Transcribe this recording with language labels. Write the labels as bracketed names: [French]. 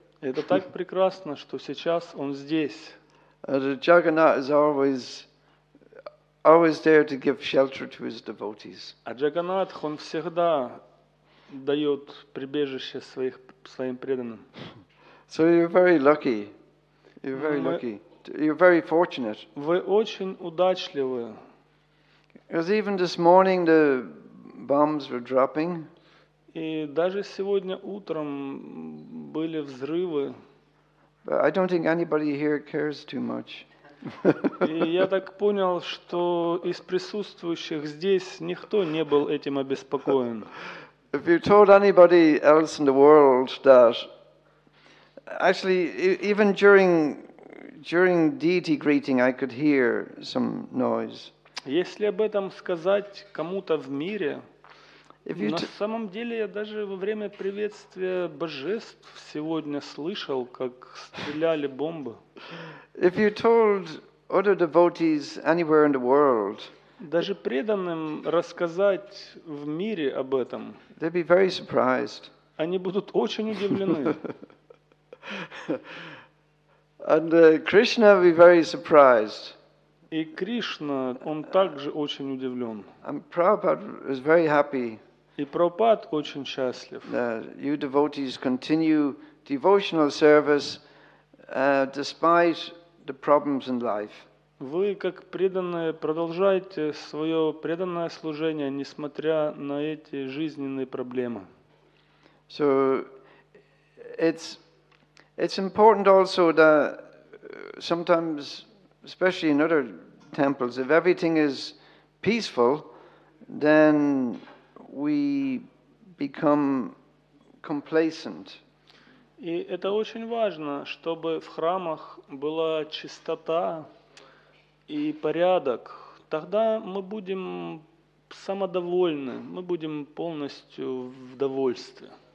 [Russian] Это так прекрасно, что сейчас он здесь. [English] Jagannath is always there to give shelter to his devotees. [Russian] А Джаганнатх, он всегда дает прибежище своим преданным. [English] So you're very lucky. You're very lucky. You're very fortunate. [Russian] Вы очень удачливы. [English] Because even this morning the bombs were dropping. [Russian] И даже сегодня утром были взрывы. [English] But I don't think anybody here cares too much. [Russian] И я так понял, что из присутствующих здесь никто не был этим обеспокоен. [English] If you told anybody else in the world that, actually, even during deity greeting, I could hear some noise. [Russian] Если об этом сказать кому-то в мире, на самом деле я даже во время приветствия божеств сегодня слышал, как стреляли бомбы. [English] If you told other devotees anywhere in the world, [Russian] даже преданным рассказать в мире об этом, [English] they'd be very surprised. [Russian] Они будут очень удивлены. [English] And Krishna will be very surprised. [Russian] И Кришна, он также очень удивлен. [English] And Prabhupada is very happy. [Russian] И Прабхупад очень счастлив. [English] You devotees continue devotional service despite the problems in life. [Russian] Вы, как преданные, продолжайте свое преданное служение, несмотря на эти жизненные проблемы. [English] So it's important also that sometimes, especially in other temples, if everything is peaceful, then we become complacent. [Russian] И это очень важно, чтобы в храмах была чистота и порядок. Тогда мы будем самодовольны, мы будем полностью в довольстве.